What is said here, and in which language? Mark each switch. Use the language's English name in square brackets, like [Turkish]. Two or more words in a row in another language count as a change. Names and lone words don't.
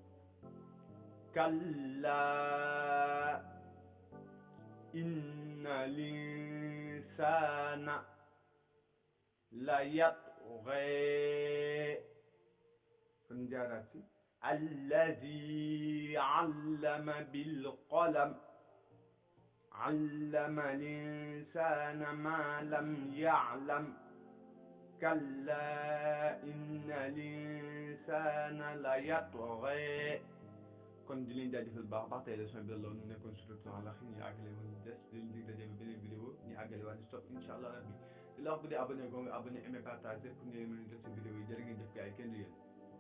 [Arabic] كلا إن الإنسان لا يطغى فنجاراتي الذي علم بالقلم علم الإنسان ما لم يعلم كلا إن الإنسان لا يطغى [Wolof] kon di leen jaajëfal baax baax tey leçon bi la ñu nekkoon suratul Alaq ñu àggale woon des di leen dig daje beneen vidéo ñu àggale waat di stop [Arabic] إن شاء الله ربي [Wolof] di la wax bu dee abonné ko nga [French] abonné aimé partagé pour [Wolof] ngeen mën a jot si vidéo yi jërë ngeen jëf gars yi kenn du yéen